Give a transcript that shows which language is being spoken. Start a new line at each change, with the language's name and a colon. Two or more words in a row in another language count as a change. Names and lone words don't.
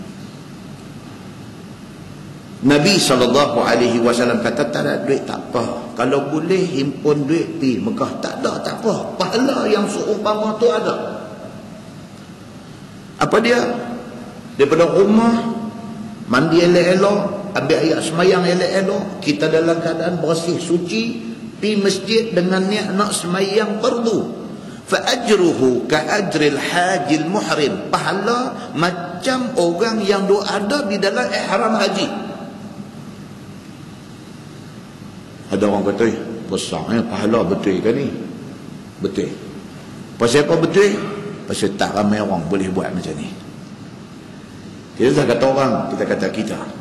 Malay: Nabi SAW kata, tak ada duit tak apa, kalau boleh himpun duit pergi Mekah, tak ada tak apa, pahala yang seumpama tu ada. Apa dia? Daripada rumah mandi elok-elok, ambil ayat semayang elok-elok, kita dalam keadaan bersih suci, pergi masjid dengan niat nak semayang fardu,
Arabic: فأجره كأجر الحاج المحرم,
Malay: pahala macam orang yang ada di dalam ihram haji. Ada orang kata, besarnya pahala, betul ke ni? Betul. Pasal apa betul? Pasal tak ramai orang boleh buat macam ni. Kita tak kata orang, kita kata kita.